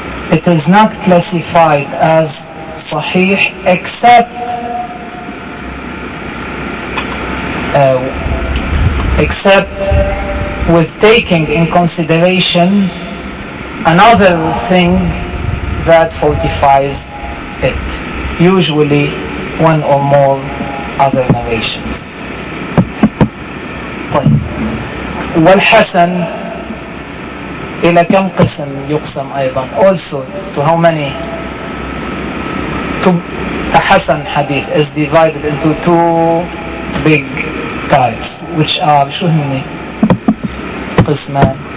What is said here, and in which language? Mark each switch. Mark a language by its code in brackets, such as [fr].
[en] it is not classified as صحيح except with taking in consideration another thing that fortifies it, usually one or more other narrations. [ar] طيب والحسن إلى كم قسم يقسم أيضا؟ [en] Also to how many? [ar] الحسن حديث [en] is divided into two big types. Which are, [ar] شو هني؟ قسمان.